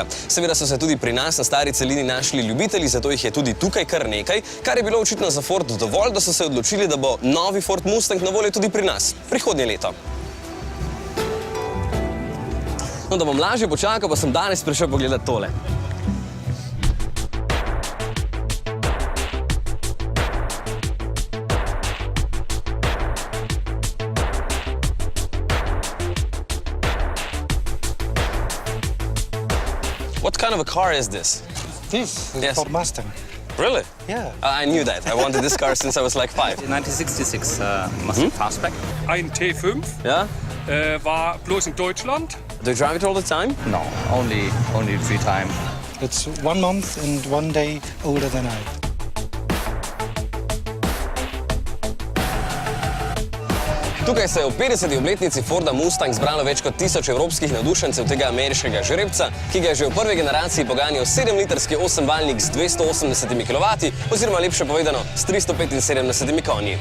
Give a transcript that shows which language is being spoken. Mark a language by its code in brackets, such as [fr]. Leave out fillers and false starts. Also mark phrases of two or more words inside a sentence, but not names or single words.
[sl] Seveda so se tudi pri nas na stari celini našli ljubitelji, zato jih je tudi tukaj kar nekaj, kar je bilo očitno za Ford dovolj, da so se odločili, da bo novi Ford Mustang na voljo tudi pri nas, prihodnje leto. No, da bom lažje počakal, pa sem danes prišel pogledati tole. [en] What kind of a car is this? This is Yes. Ford Mustang. Really? Yeah. I knew that. I wanted this car since I was like 5. 1966 Mustang Fastback. [de] Ein T5, [en] Yeah? [de] war bloß in Deutschland. [en] Do you drive it all the time? No, only 3 times. It's 1 month and 1 day older than I. [sl] Tukaj se je v 50. obletnici Forda Mustang zbralo več kot 1000 evropskih navdušencev tega ameriškega žrebca, ki ga je že v prvi generaciji poganjal 7-litrski 8-valjnik z 280 kW, oziroma lepše povedano s 375 konji.